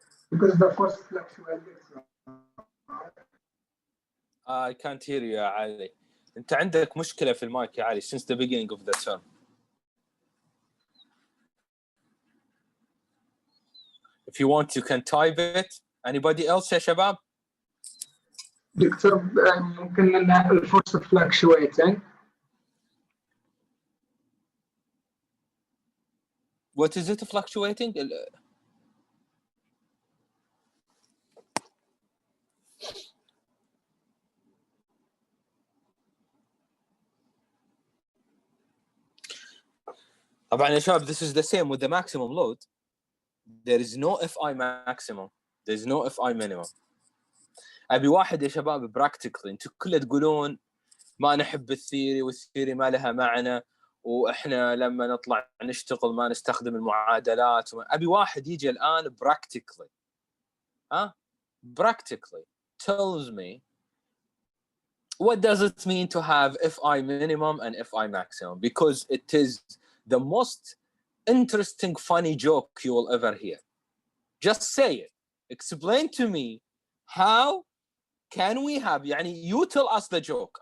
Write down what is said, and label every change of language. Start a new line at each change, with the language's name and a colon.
English: Because the force fluctuates. I can't hear you يا علي.
Arabic: انت عندك مشكلة في المايك يا علي
English: since the beginning of the term. If you want, you can type it. Anybody else
Arabic: يا شباب? دكتور ممكن لنا الفورس fluctuating.
English: What is it fluctuating?
Arabic: طبعا يا شباب
English: this is the same with the maximum load. There is no Fi maximum. There is no Fi minimum.
Arabic: أبي واحد يا شباب practically. انتم كله تقولون ما نحب الثيري والثيري ما لها معنى واحنا لما نطلع نشتغل ما نستخدم المعادلات. أبي واحد يجي الآن practically.
English: Practically tells me what does it mean to have Fi minimum and Fi maximum, because it is the most interesting, funny joke you will ever hear. Just say it. Explain to me how can we have,
Arabic: يعني
English: you tell us the joke.